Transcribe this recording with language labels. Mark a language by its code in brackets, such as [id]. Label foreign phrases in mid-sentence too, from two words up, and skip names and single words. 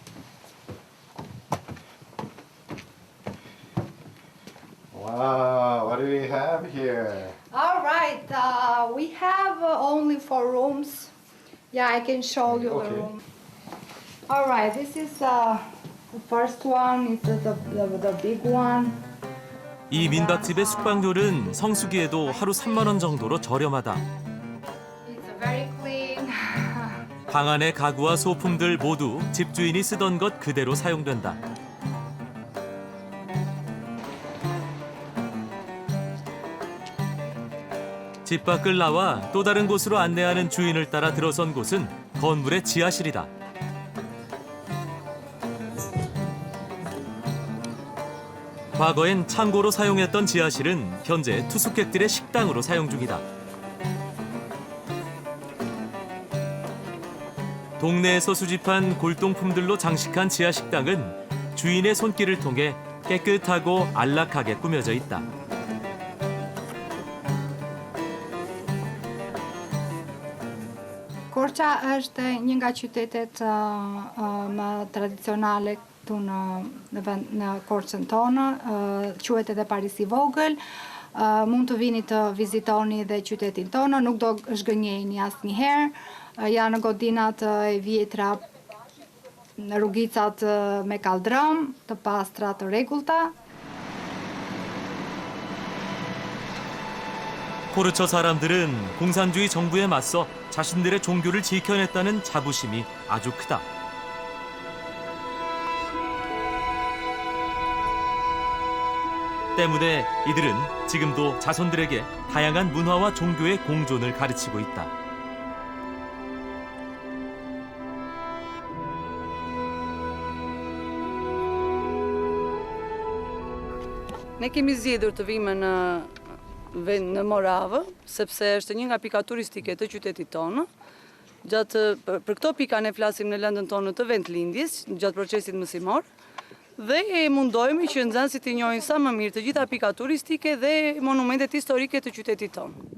[en] Wow, what do we have here? All right. We have only 4 rooms. Yeah, I can show you the room. All right. This is the first one. It's the big one. [ko] 이 민박집의 숙박료는 성수기에도 하루 3만 원 정도로 저렴하다. [en] It's very clean. [ko] 방 안의 가구와 소품들 모두 집주인이 쓰던 것 그대로 사용된다. 집 밖을 나와 또 다른 곳으로 안내하는 주인을 따라 들어선 곳은 건물의 지하실이다. 과거엔 창고로 사용했던 지하실은 현재 투숙객들의 식당으로 사용 중이다. 동네에서 수집한 골동품들로 장식한 지하 식당은 주인의 손길을 통해 깨끗하고 안락하게 꾸며져 있다. [sq] Korça është një nga qytetet më tradicionale këtu në Korçën tonë, quhet edhe Paris i vogël. Mund të vini të vizitoni dhe qytetin tonë, nuk do zhgënjeni asnjëherë. Janë godinat e vjetra, rrugicat me kaldrëm, të pastra, të rregullta. [ko] 코르처 사람들은 공산주의 정부에 맞서 자신들의 종교를 지켜냈다는 자부심이 아주 크다. 때문에 이들은 지금도 자손들에게 다양한 문화와 종교의 공존을 가르치고 있다. [sq] Ne kemi zgjedhur të vimë në Moravë, sepse është një nga pikat turistike të qytetit tonë. Për këto pika ne flasim në lëndën tonë të vendlindjes, gjatë procesit mësimor, dhe mundohemi që nxënësit të njohin sa më mirë të gjitha pikat turistike dhe monumentet historike të qytetit tonë.